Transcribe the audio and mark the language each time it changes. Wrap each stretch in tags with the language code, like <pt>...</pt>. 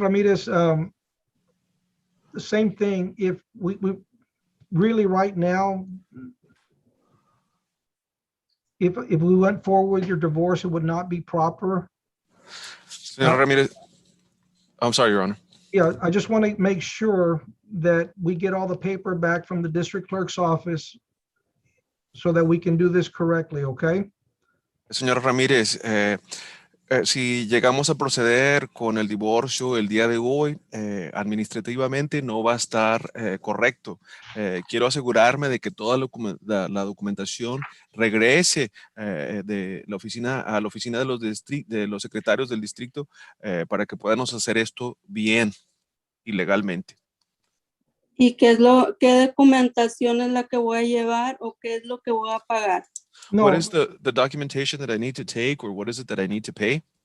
<en>Ramirez, the same thing, if we really right now, if we went forward with your divorce, it would not be proper. Señor Ramírez, I'm sorry, Your Honor. Yeah, I just want to make sure that we get all the paper back from the district clerk's office so that we can do this correctly, okay?</en> <es>Señor Ramírez, si llegamos a proceder con el divorcio el día de hoy, administrativamente no va a estar correcto. Quiero asegurarme de que toda la documentación regrese de la oficina a la oficina de los secretarios del distrito para que podamos hacer esto bien y legalmente. ¿Y qué documentación es la que voy a llevar o qué es lo que voy a pagar? No,</es> <en>What is the documentation that I need to take, or what is it that I need to pay?</en>